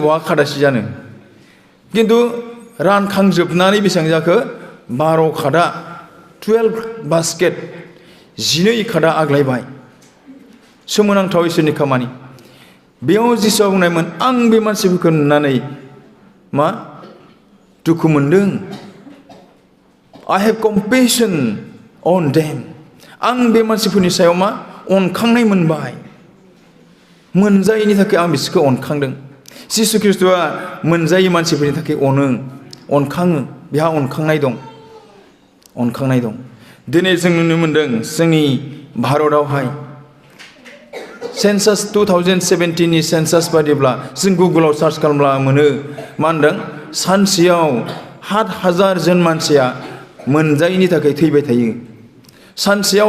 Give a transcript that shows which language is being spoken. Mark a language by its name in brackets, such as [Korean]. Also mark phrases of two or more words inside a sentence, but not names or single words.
[Bodo] बहा खादासि जानो किन्तु रानखांजोबनानै बेसेबां जाखो 12 खादा 12 बास्केट 12 खादा आग्लायबाय सोमोनांथाव इसोरनि खामानि बेयाव जिसुआ बुंनायमोन आं बे मानसिफोरखौ नुनानै मा दुखु मोनदों [English] I have compassion on them [Bodo] आं बे मानसिफोरनि सायाव मा अनखांनाय मोनबाय मोनजायैनि थाखाय आं बिसोरखौ अनखांदों जिसु ख्रिस्ट'आ मोनजायै मानसिफोरनि थाखाय अनखाङो बिहा अनखांनाय दं दिनै जों नुनो मोनदों जोंनि भारतआवहाय सेन्सास 2017 नि सेन्सास बादिब्ला जों गुगोलाव सार्च खालामब्ला मोनो मा होनदों सानसेयाव 7,000 जन मानसिया मोनजायैनि थाखाय थैबाय थायो सानसेयाव